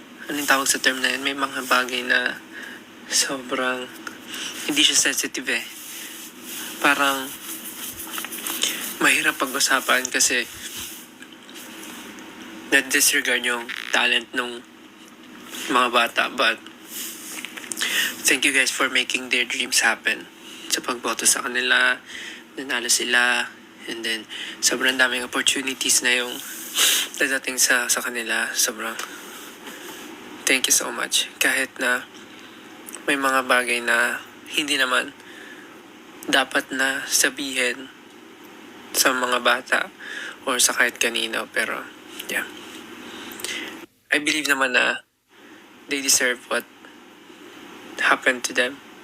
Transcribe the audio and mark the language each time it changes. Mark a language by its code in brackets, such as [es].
[tl] Anong tawag sa term na yun? May mga bagay na sobrang, hindi siya sensitive eh. Parang, mahirap pag-usapan kasi na-disregard yung talent ng mga bata. [en] But, thank you guys for making their dreams happen. [tl] Sa pagboto sa kanila, nanalo sila, and then sobrang daming opportunities na yung dadating sa kanila. Sobrang [en] thank you so much. [tl] Kahit na may mga bagay na hindi naman dapat na sabihin sa mga bata or sa kahit kanino. Pero, yeah. [en] I believe naman na they deserve what happened to them.